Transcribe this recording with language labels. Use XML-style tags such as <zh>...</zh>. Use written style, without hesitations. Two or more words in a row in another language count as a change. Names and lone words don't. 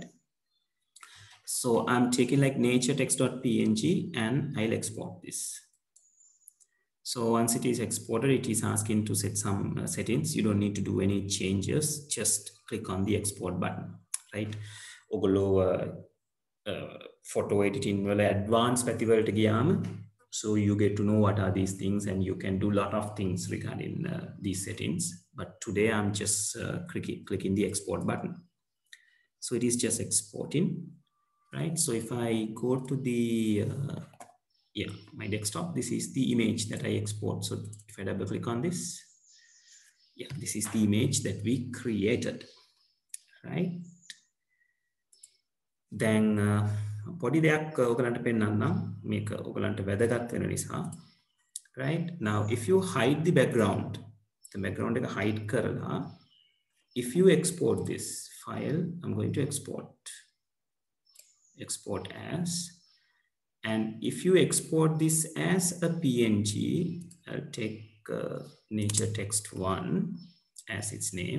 <en>So I'm taking like nature text.png and I'll export this. So once it is exported, it is asking to set some settings. You don't need to do any changes. Just click on the export button, right?</en> <si>Ogolo</si> <en>photo editing well advanced</en> <si>පැතිවලට ගියාම,</si> <en>so you get to know what are these things and you can do a lot of things regarding these settings. But today I'm just clicking the export button. So it is just exporting, right? So if I go to the my desktop, this is the image that I export. So if I double click on this, this is the image that we created, right?</en> <si>Then පොඩි දෙයක් ඔයගලන්ට පෙන්නන්නම් මේක ඔයගලන්ට වැදගත් වෙන නිසා,</si> <en>right? Now if you hide the background</en> <si>එක hide කරලා,</si> <en>if you export this file, I'm going to export as, and if you export this as a PNG, I'll take nature text 1 as its name.</en>